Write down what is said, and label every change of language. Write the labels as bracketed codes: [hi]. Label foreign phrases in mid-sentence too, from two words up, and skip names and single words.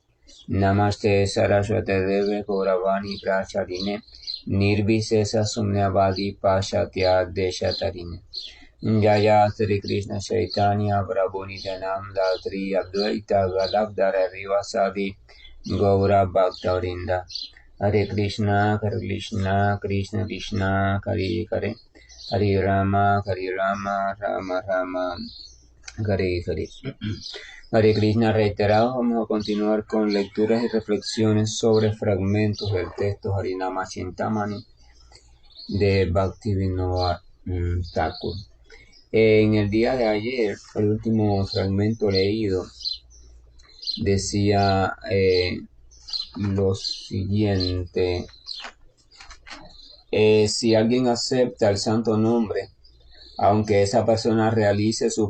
[sa] Namaste Saraswate Deve Gauravani Pracharine Nirvisesa Sunyavadi Pashatya Deshatarine Jaya Sri Krishna Chaitanya Prabhu Nityananda Sri Advaita Gadadhara Rivasadi Gaura Bhaktarinda Hare Krishna, Krishna Krishna, Hare Hare Hare Rama, Rama Rama, Hare Hare. [es] Hare Krishna, reiterados, vamos a continuar con lecturas y reflexiones sobre fragmentos del texto Harinama Chintamani de Bhaktivinoda Thakur. En el día de ayer, el último fragmento leído decía lo siguiente: si alguien acepta el santo nombre, aunque esa persona realice su